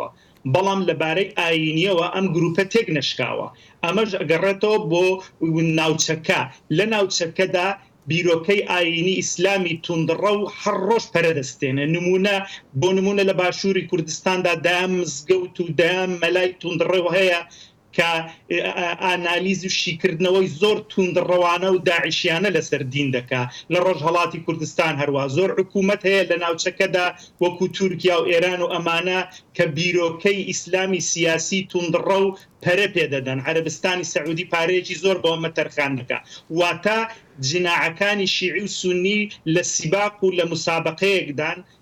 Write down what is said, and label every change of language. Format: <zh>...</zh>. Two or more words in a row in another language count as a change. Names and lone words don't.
<ckb>Belam li barê ayîniye we em grûpe têk neşkawe. Em ji geretewê bo navçeke. Li navçeke de bîrokey ayînî İslamî tundrew her roj peredestêne. Nimûne bo nimûne li Başûrê Kurdistan de dem mizgewt û dem melayek tundrew heye که ئانالیز و شیکردنەوەی زۆر توندڕەوانە و داعشیانە لەسەر دین دەکا لە ڕۆژهەڵاتی کوردستان هەروە زۆر حکوومەت هەیە لە ناوچەکەدا وەکو تورکیا و ئێران و ئەمانە کە بیرۆکەی ئیسلامی سیاسی توندڕە و پەرە پێدەدەن عەرەبستانی سەعودی پارەیەکی زۆر بەوەمە تەرخان دەکا واتە جناعەکانی شیعی و سونی لە سیباق و لە مسابقەیەکدان</ckb>